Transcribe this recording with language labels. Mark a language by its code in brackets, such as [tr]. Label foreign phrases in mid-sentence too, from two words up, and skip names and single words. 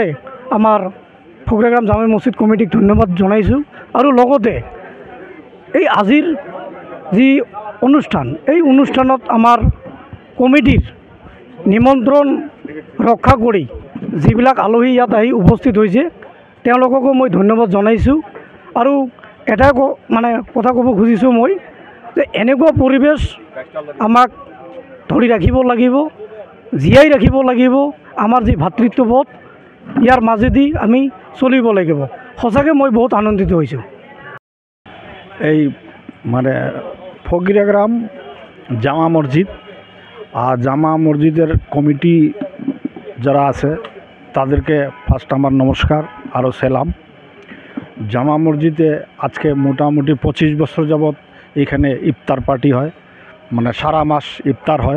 [as] আমাৰ ফকিৰাগ্ৰাম জামে মছজিদ কমিটিক ধন্যবাদ জনাইছোঁ আৰু লগতে এই আজিৰ যি অনুষ্ঠান এই অনুষ্ঠানত আমাৰ কমিটিৰ নিমন্ত্ৰণ ৰক্ষা কৰি যিবিলাক আলহী ইয়াত আহি উপস্থিত হৈছে তেওঁলোককো মই ধন্যবাদ জনাইছোঁ আৰু এটাই মানে কথা ক'ব খুজিছোঁ মই যে এনেকুৱা পৰিৱেশ আমাক ধৰি ৰাখিব লাগিব, জীয়াই ৰাখিব লাগিব। আমাৰ যি ভাতৃত্ববোধ ইয়াৰ মাজেদি আমি চলিব লাগিব। সঁচাকৈ মই বহুত আনন্দিত হৈছোঁ। [bn] এই মানে ফকিরাগ্রাম জামা মসজিদ আর জামা মসজিদের কমিটি যারা আছে তাদেরকে ফার্স্ট আমার নমস্কার আরও সেলাম। জামা মসজিদে আজকে মোটামুটি 25 বছর যাবৎ এখানে ইফতার পার্টি হয়, মানে সারা মাস ইফতার হয়।